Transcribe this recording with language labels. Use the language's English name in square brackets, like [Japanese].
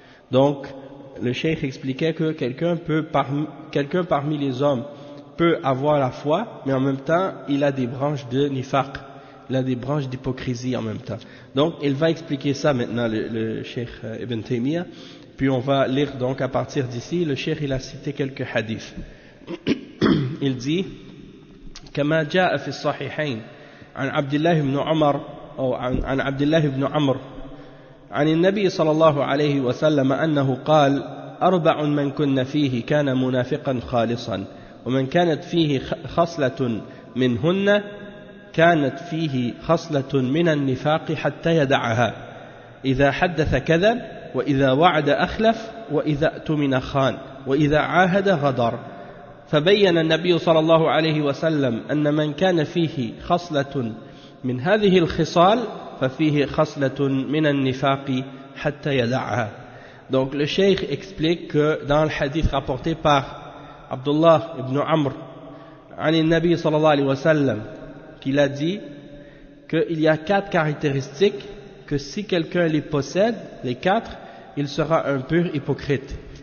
[French] Donc, le cheikh expliquait que quelqu'un parmi les hommes peut avoir la foi, mais en même temps, il a des branches de nifaq, il a des branches d'hypocrisie en même temps. Donc, il va expliquer ça maintenant, le cheikh Ibn Taymiyyah. Puis on va lire donc à partir d'ici, le cheikh il a cité quelques hadiths. Il dit [Arabic] كما جاء في الصحيحين عن عبد الله بن عمر أو عن عبد الله بن عمرو عن النبي صلى الله عليه وسلم أنه قال أربع من كن فيه كان منافقا خالصا ومن كانت فيه خصلة منهن كانت فيه خصلة من النفاق حتى يدعها إذا حدث كذب وإذا وعد أخلف وإذا اؤتمن خان وإذا عاهد غدر فبين النبي صلى الله عليه وسلم أن من كان فيه خصلة من هذه الخصال ففيه خصلة من النفاق حتى يدعها. [French] Donc le cheikh explique que dans le hadith rapporté par Abdullah ibn Amr [Arabic] عن النبي صلى الله عليه وسلم [French] qu'il a dit qu'il y a 4 caractéristiques que si quelqu'un les possède, les 4, il sera un pur hypocrite.